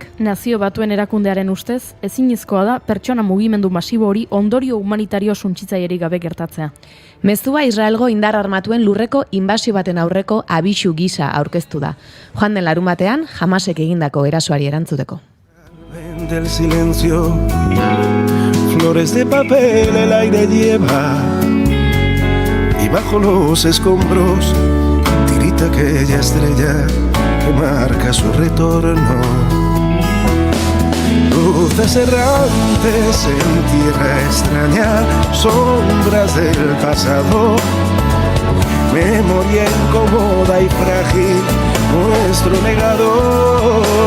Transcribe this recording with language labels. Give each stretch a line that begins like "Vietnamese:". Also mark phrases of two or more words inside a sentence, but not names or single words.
Basque: Nazio Batuen erakundearen ustez, ezinezkoa da pertsona mugimendu masibo hori ondorio humanitario suntsitzailerik gabe gertatzea. Mezua Israelgo indar armatuen lurreko inbasio baten aurreko abisu gisa aurkeztu da. Joan den larunbatean, Hamasek egindako erasoari erantzuteko.
Spanish: Del silencio, flores de papel el aire lleva, y bajo los escombros tirita aquella estrella que marca su retorno. Luces errantes en tierra extraña, sombras del pasado, memoria incómoda y frágil, nuestro legado.